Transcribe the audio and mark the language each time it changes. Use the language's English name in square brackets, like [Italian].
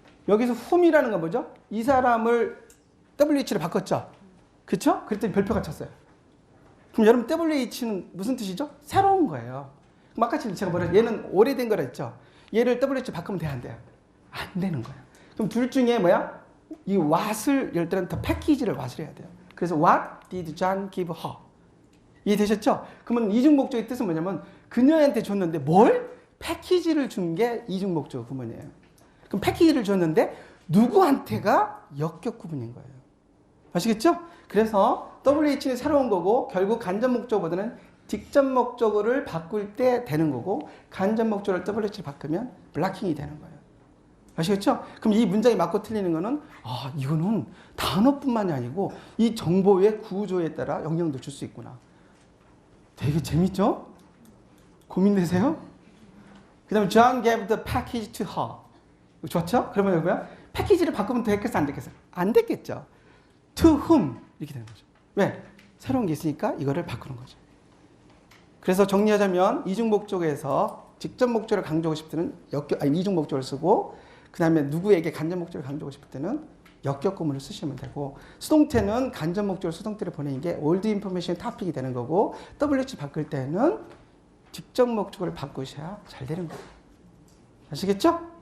[Korean] 여기서 whom이라는 건 뭐죠? 이 사람을 WH로 바꿨죠? 그쵸? 그랬더니 별표가 쳤어요. 그럼 여러분 WH는 무슨 뜻이죠? 새로운 거예요. 그럼 아까 제가 뭐라 얘는 오래된 거라 했죠? 얘를 WH로 바꾸면 돼요? 안 돼요? 안 되는 거예요. 그럼 둘 중에 뭐야? 이 what을 열 때는 더 패키지를 what을 해야 돼요. 그래서 [English] what did John give her? [Korean] 이해되셨죠? 그러면 이중목적의 뜻은 뭐냐면 그녀한테 줬는데 뭘? 패키지를 준 게 이중목적 구문이에요. 그럼 패키지를 줬는데 누구한테가 역격 구문인 거예요. 아시겠죠? 그래서 WH는 새로운 거고 결국 간접 목적어보다는 직접 목적어를 바꿀 때 되는 거고 간접 목적어를 WH를 바꾸면 블락킹이 되는 거예요. 아시겠죠? 그럼 이 문장이 맞고 틀리는 거는 이거는 단어뿐만이 아니고 이 정보의 구조에 따라 영향도 줄 수 있구나. 되게 재밌죠? 고민되세요? 그 다음에 [English] John gave the package to her. [Korean] 좋죠? 그러면 여기야 패키지를 바꾸면 됐겠어? 안 됐겠어? 안 됐겠죠? [English] To whom? [Korean] 이렇게 되는 거죠. 왜? 새로운 게 있으니까 이거를 바꾸는 거죠. 그래서 정리하자면 이중 목적에서 직접 목적을 강조하고 싶을 때는 이중 목적을 쓰고, 그 다음에 누구에게 간접 목적을 강조하고 싶을 때는 역격 구문을 쓰시면 되고, 수동태는 간접 목적으로 수동태를 보내는 게 [English] old information topic [Korean] 이 되는 거고, WH 바꿀 때는 직접 목적을 바꾸셔야 잘 되는 거예요. 아시겠죠?